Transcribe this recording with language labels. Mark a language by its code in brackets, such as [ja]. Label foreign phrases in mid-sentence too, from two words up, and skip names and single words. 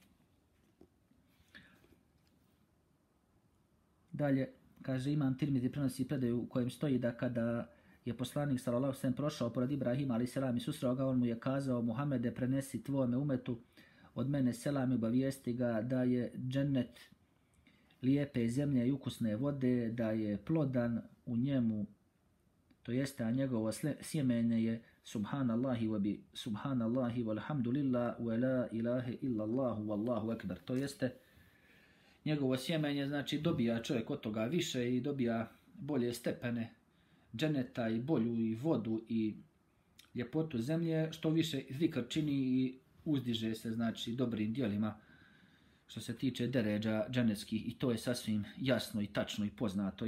[bs] Dalje, kaže, Imam Tirmizi prenosi predaju u kojem stoji da kada je poslanik [ar] صلى الله عليه وسلم [bs] prošao pored Ibrahima a.s. i susreo ga, on mu je kazao: Muhammede, prenesi tvome umetu od mene selam i obavijesti ga da je džennet lijepe zemlje i ukusne vode, da je plodan u njemu, to jeste, a njegovo sjemenje je [ar] سبحان الله وب سبحان الله والحمد لله ولا إله إلا الله والله أكبر. [bs] To jeste, njegovo sjemenje, znači, dobija čovjek od toga više i dobija bolje stepene dženeta i bolju i vodu i ljepotu zemlje, što više zikr čini i uzdiže se, znači, dobrim djelima što se tiče deređa dženetskih, i to je sasvim jasno i tačno i poznato.